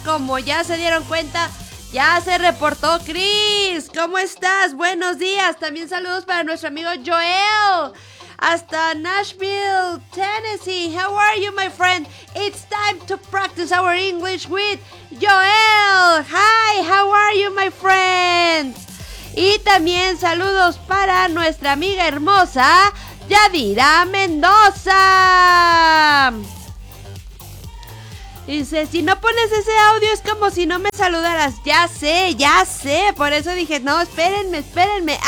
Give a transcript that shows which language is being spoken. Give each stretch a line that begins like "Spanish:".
Spanish: Como ya se dieron cuenta, ya se reportó Chris. ¿Cómo estás? Buenos días. También saludos para nuestro amigo Joel hasta Nashville, Tennessee.
English: How are you, my friend? It's time to practice our English with Joel. Hi, how are you, my friend?
Spanish: Y también saludos para nuestra amiga hermosa Yadira Mendoza. Dice, si no pones ese audio es como si no me saludaras. Ya sé, por eso dije, no, espérenme, espérenme.